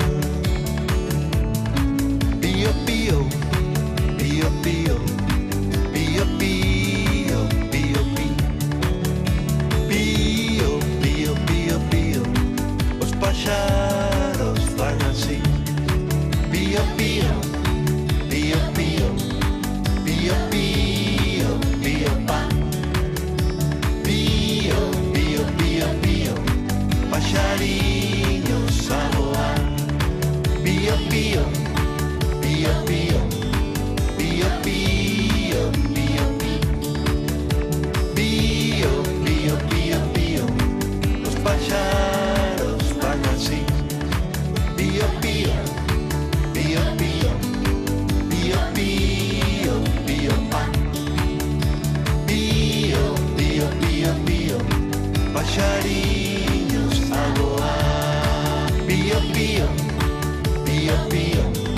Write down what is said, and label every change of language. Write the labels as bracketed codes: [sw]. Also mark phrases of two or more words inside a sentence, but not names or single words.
[gl] Pío, pío, pío, pío, pío, pío, pío, pío, pío, pío, pío, os paxaros van así. Pío, pío, pío, pío, pío, pío, pío, pa. Pío, pío, pío, pío, paxariños a voar. Pío, pío, pío, pío, pío, pío, pío, pío, pío, pío, pío, [es] los pájaros van así. [gl] Pío, pío, pío, pío, pío, pío, pío, pa. Pío, pío, pío, pío, paxariños a voar. Pío, pío, pío, pío,